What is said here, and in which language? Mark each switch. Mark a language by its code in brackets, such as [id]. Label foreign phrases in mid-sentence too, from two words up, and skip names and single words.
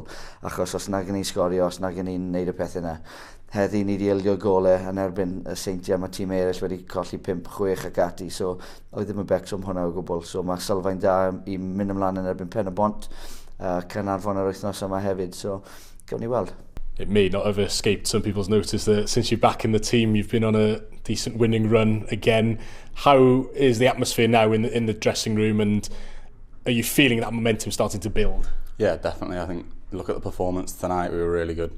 [cy] Achos os nag yn ni'n sgorio, os nag yn ni'n wneud y pethau yna. Heddi ni wedi ildio golau yn erbyn y Seintiau, mae tîm eraill wedi colli 5-6 ac ati, so oedd ddim yn becso am hwnna o gwbl. So mae sylfaen da i mynd ymlaen yn erbyn Pen y Bont, Caernarfon yr wythnos yma hefyd, so gawn ni weld. [en] It may not have escaped some people's notice that since you're back in the team, you've been on a decent winning run again. How is the atmosphere now in the dressing room, and are you feeling that momentum starting to build? Yeah, definitely. I think look at the performance tonight. We were really good.